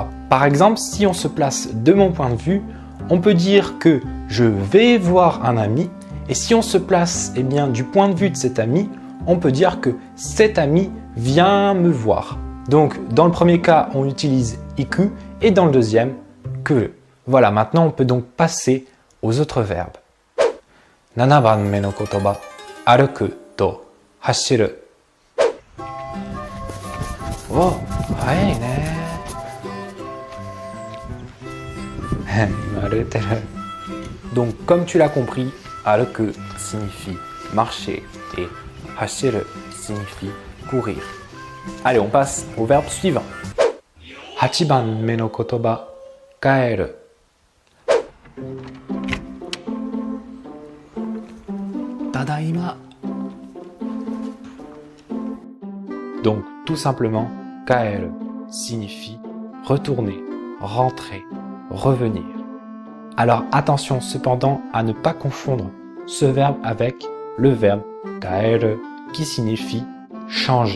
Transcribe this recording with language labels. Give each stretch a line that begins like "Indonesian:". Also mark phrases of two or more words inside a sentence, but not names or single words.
French: Par exemple, si on se place de mon point de vue, on peut dire que je vais voir un ami. Et si on se place eh bien, du point de vue de cet ami, on peut dire que cet ami vient me voir. Donc, dans le premier cas, on utilise iku et dans le deuxième, kuru. Voilà, maintenant on peut donc passer aux autres verbes.
Japanese: 7 番目の言葉、歩くと走る。お、早いね。今歩いてる。
French: Donc, comme tu l'as compris, 歩く signifie marcher et 走る signifie courir. Allez, on passe au verbe suivant.
Japanese: 8 番目の言葉、帰る。
French: ただいま。Donc, tout simplement, 帰る signifie retourner, rentrer, revenir. Alors, attention cependant à ne pas confondre ce verbe avec le verbe 帰る qui signifie changer.